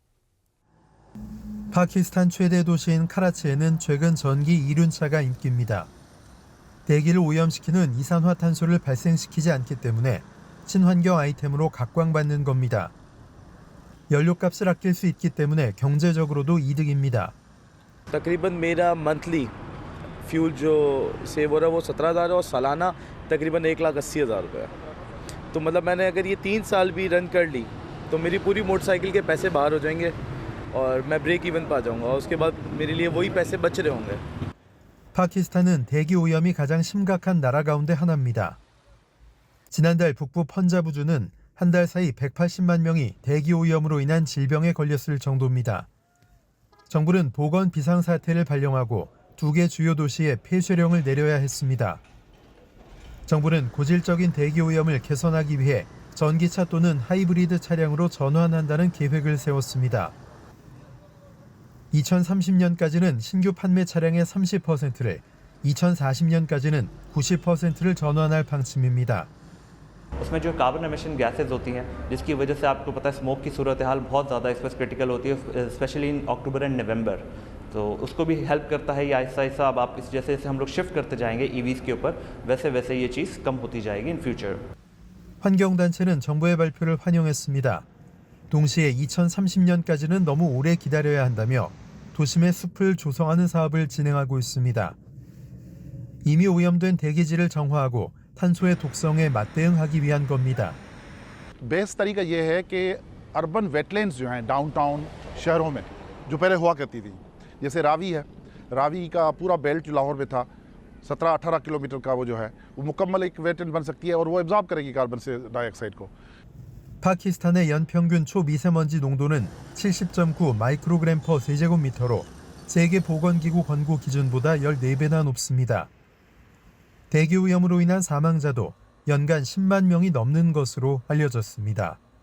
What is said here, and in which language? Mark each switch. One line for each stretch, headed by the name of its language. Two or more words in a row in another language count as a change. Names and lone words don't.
Korean: 파키스탄 최대 도시인 카라치에는 최근 전기 이륜차가 인기입니다. 대기를 오염시키는 이산화탄소를 발생시키지 않기 때문에 친환경 아이템으로 각광받는 겁니다. 연료값을 아낄 수 있기 때문에 경제적으로도 이득입니다.
Urdu: تقریباً میرا
English: monthly fuel
Urdu: جو سیو ہو رہا ہے وہ 17,000 ہے اور سالانہ تقریباً 1,80,000 روپے ہے. تو مطلب میں نے اگر یہ 3 سال بھی رن کر لی تو میری پوری موٹرسائیکل کے پیسے باہر ہو جائیں گے اور میں
English: break even
Urdu: پا جاؤں گا اور اس کے بعد میرے لیے وہی پیسے بچ رہے ہوں گے.
Korean: 파키스탄은 대기 오염이 가장 심각한 나라 가운데 하나입니다. 지난달 북부 펀자브주는 한 달 사이 180만 명이 대기 오염으로 인한 질병에 걸렸을 정도입니다. 정부는 보건 비상사태를 발령하고 2개 주요 도시에 폐쇄령을 내려야 했습니다. 정부는 고질적인 대기 오염을 개선하기 위해 전기차 또는 하이브리드 차량으로 전환한다는 계획을 세웠습니다. 2030년까지는 신규 판매 차량의 30%를, 2040년까지는 90%를 전환할 방침입니다.
Urdu: اس میں جو
English: carbon emission gases
Urdu: ہوتی ہیں جس کی وجہ سے آپ کو پتا ہے سموک کی صورتحال بہت زیادہ اس وقت کریٹیکل ہوتی ہے
English: specially in October and November
Urdu: تو اس کو بھی ہیلپ کرتا ہے یہ آہستہ آہستہ اب آپ اس جیسے جیسے ہم لوگ شفٹ کرتے جائیں گے ای ویز کے اوپر ویسے ویسے یہ چیز کم ہوتی جائے گی
English: in future
Korean: 환경단체는 정부의 발표를 환영했습니다. 동시에 2030년까지는 너무 오래 기다려야 한다며 도심의 숲을 조성하는 사업을 진행하고 있습니다. 이미 오염된 대기질을 정화하고 탄소의 독성에 맞대응하기 위한 겁니다.
Urdu: بیسٹ طریقہ یہ ہے کہ
English: urban wetlands
Urdu: جو ہیں ڈاؤن ٹاؤن شہروں میں جو پہلے ہوا کرتی تھی جیسے راوی ہے راوی کا پورا بیلٹ جو لاہور میں تھا 17-18 کلومیٹر کا وہ جو ہے وہ مکمل ایک ویٹ لینڈ بن سکتی ہے اور وہ ایبزارب کرے گی کاربن سے ڈائی آکسائیڈ کو
Korean: 파키스탄의 연평균 초미세먼지 농도는 70.9 마이크로그램 퍼 세제곱미터로 세계보건기구 권고 기준보다 14배나 높습니다. 대기 오염으로 인한 사망자도 연간 10만 명이 넘는 것으로 알려졌습니다.